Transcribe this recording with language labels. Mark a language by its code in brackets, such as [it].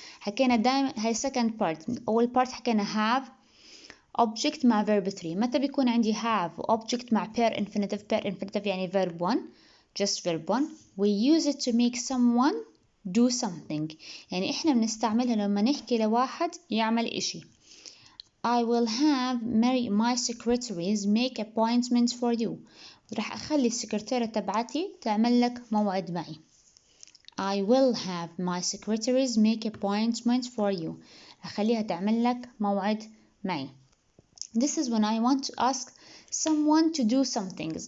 [ar] حكينا دائما هاي second part. أول part حكينا have object مع verb 3. متى بيكون عندي [en] have object مع pair infinitive يعني verb 1 just verb 1 we use it to make someone do something. [ar] يعني إحنا بنستعملها لما نحكي لواحد يعمل إشي. [en] I will have my secretaries make appointments for you. [ar] راح أخلي السكرتيرة تبعتي تعمل لك موعد معي. [en] I will have my secretaries make appointments for you. [ar] أخليها تعمل لك موعد معي. [en] This is when I want to ask someone to do something.